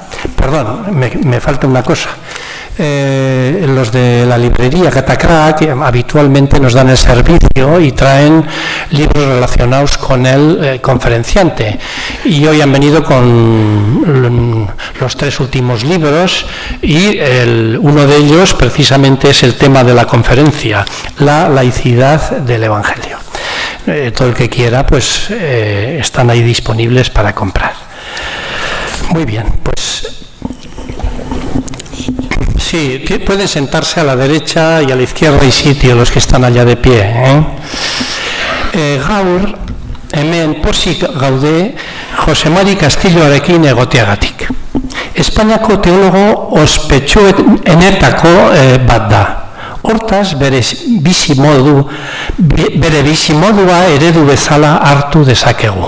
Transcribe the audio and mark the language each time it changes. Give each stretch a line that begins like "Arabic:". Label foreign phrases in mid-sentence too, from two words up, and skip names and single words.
Spanish: Perdón, me falta una cosa. Los de la librería Catacrac que habitualmente nos dan el servicio y traen libros relacionados con el conferenciante, y hoy han venido con los 3 últimos libros, y uno de ellos precisamente es el tema de la conferencia, la laicidad del Evangelio. Todo el que quiera pues están ahí disponibles para comprar. Muy bien, pues sí, pueden sentarse a la derecha y a la izquierda, hay sitio, los que están allá de pie.
Basque: Gaur, hemen pozik gaude Jose Mari Castilloarekin egoteagatik. Espainiako teologo ospetsuenetako bat da. Hortaz, bere bizimodua eredu bezala hartu dezakegu.